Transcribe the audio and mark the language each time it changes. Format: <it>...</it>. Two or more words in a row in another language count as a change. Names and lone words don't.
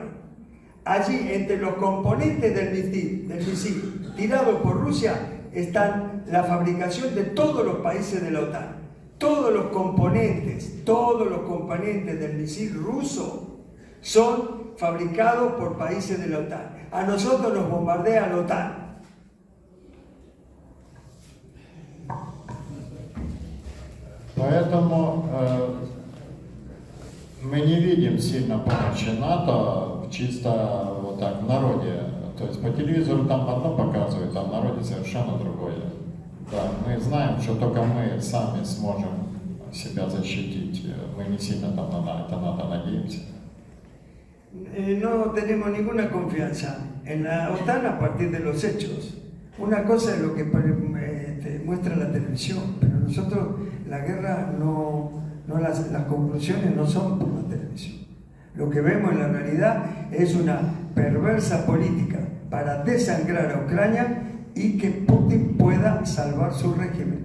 <es>Allí, entre los componentes del misil tirado por Rusia, están la fabricación de todos los países de la OTAN. Todos los componentes del misil ruso son fabricados por países de la OTAN. A nosotros nos bombardea la OTAN.</es> <ru>Поэтому мы не видим сильно помощи НАТО чисто вот так в народе. То есть по телевизору там одно показывают, а в народе совершенно другое. Да, мы знаем, что только мы сами сможем себя защитить. Мы не сильно там на это НАТО надеемся.</ru> <es>No tenemos ninguna confianza en la OTAN a partir de los hechos. Una cosa es lo que muestra la televisión, pero nosotros la guerra las conclusiones no son por la televisión. Lo que vemos en la realidad es una perversa política para desangrar a Ucrania y que Putin pueda salvar su régimen.</es>